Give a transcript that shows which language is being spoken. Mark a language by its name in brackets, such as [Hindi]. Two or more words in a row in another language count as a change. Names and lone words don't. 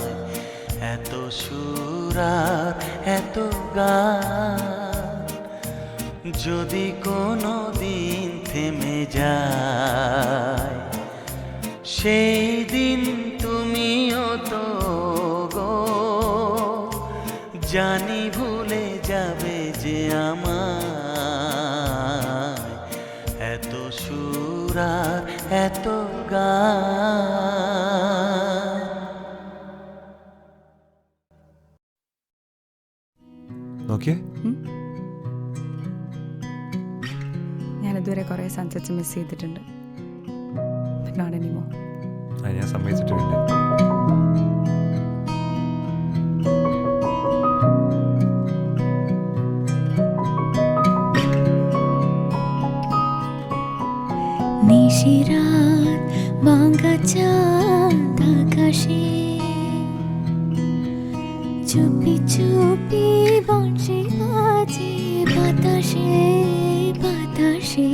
[Bangla] এত সুর আর এত গান যদি কোনো দিন থেমে যায়, সেই দিন তুমিও তো গো জানি ভুলে যাবে যে আমায়। এত সুর আর এত গান। [Malayalam] ഓക്കെ, ഞാനിതുവരെ കുറേ [English] sunsets miss [Malayalam] ചെയ്തിട്ടുണ്ട്. [English] Not anymore. [Malayalam] ഞാൻ സമ്മതിച്ചിട്ടില്ല. [Bangla] নিশিরাত ভাঙা চাঁদ আকাশে চুপি চুপি বংশী বাজে বাতাসে বাতাসে।